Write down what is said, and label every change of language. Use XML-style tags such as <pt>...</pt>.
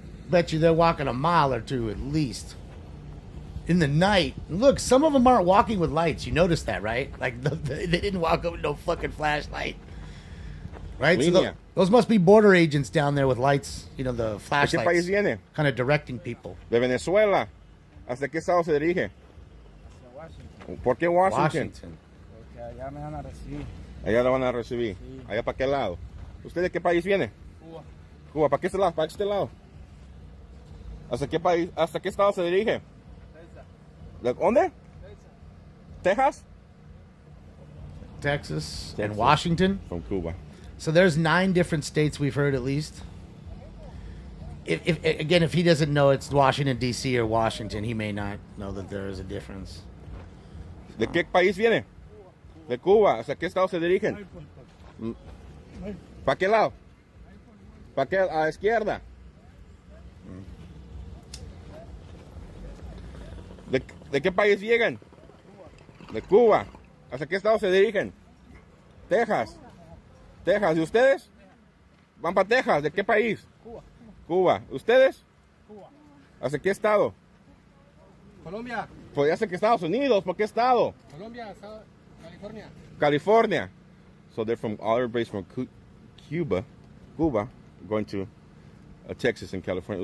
<en>Bet you they're walking a mile or two at least. In the night. Look, some of them aren't walking with lights. You noticed that, right? Like, they didn't walk up with no fucking flashlight. Right? So those must be border agents down there with lights. You know, the flashlights.</en> <es>¿De qué país viene?</es> <en>Kind of directing people.</en> <es>De Venezuela. ¿Hasta qué estado se dirige? ¿Por qué Washington? Porque allá me van a recibir. Allá lo van a recibir. Sí. ¿Allá para qué lado? ¿Usted de qué país viene? Cuba. Cuba, ¿para qué este lado? ¿Para este lado? ¿Hasta qué país? ¿Hasta qué estado se dirige? Texas. ¿Dónde? Texas.</es> <en>Texas and Washington. From Cuba. So there's 9 different states we've heard at least. If he doesn't know it's Washington D.C. or Washington, he may not know that there is a difference.</en> <es>¿De qué país viene? De Cuba. ¿Hasta qué estado se dirigen? ¿Para qué lado? ¿Para qué? A la izquierda. ¿De qué país llegan? De Cuba. ¿Hasta qué estado se dirigen? Texas. Texas. ¿Y ustedes? Van para Texas. ¿De qué país? Cuba. Cuba. ¿Ustedes? Cuba. ¿Hasta qué estado? Colombia. Pues ya sé que Estados Unidos. ¿Por qué estado? Colombia, California. California.</es> <en>So they're from, all everybody's from Cuba, going to Texas and California.</en>